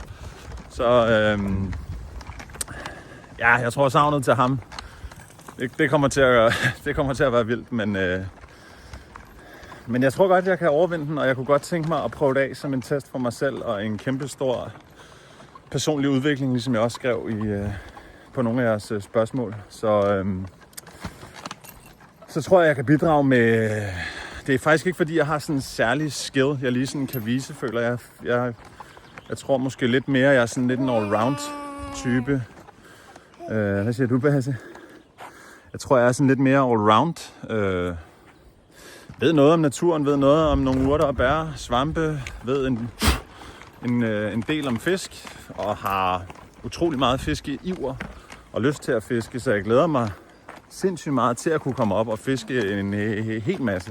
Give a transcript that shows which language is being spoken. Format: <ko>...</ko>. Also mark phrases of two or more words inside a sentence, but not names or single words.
<da>Så jeg tror savnet til ham, det kommer til at være vildt, men jeg tror godt, jeg kan overvinde den, og jeg kunne godt tænke mig at prøve det af som en test for mig selv, og en kæmpe stor personlig udvikling, ligesom jeg også skrev på nogle af jeres spørgsmål. Så tror jeg kan bidrage med. Det er faktisk ikke fordi, jeg har sådan en særlig skill, jeg lige sådan kan vise, føler jeg. Jeg tror måske lidt mere, jeg er sådan lidt en all-round type. Hvad siger du, Basse? Jeg tror, jeg er sådan lidt mere all-round. Ved noget om naturen, ved noget om nogle urter og bær, svampe, ved en del om fisk, og har utrolig meget fiskeiver og lyst til at fiske, så jeg glæder mig sindssygt meget til at kunne komme op og fiske en hel masse.</da>